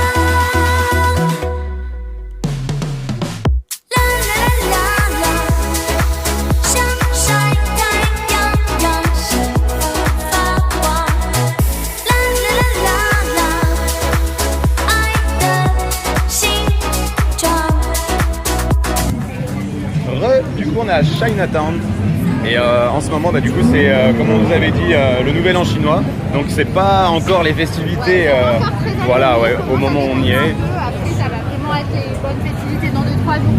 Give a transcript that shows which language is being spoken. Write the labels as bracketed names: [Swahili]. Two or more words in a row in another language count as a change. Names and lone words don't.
[Chinese] 啦啦啦啦，像晒太阳让心发光。啦啦啦啦，爱的形状。 [French] Du coup on est à Chinatown. Et en ce moment, du coup, c'est comme on vous avait dit, le nouvel an chinois. Donc c'est pas encore les festivités. Voilà, ouais, au moment où on y est. Après, ça va vraiment être les bonnes festivités dans 2-3 jours.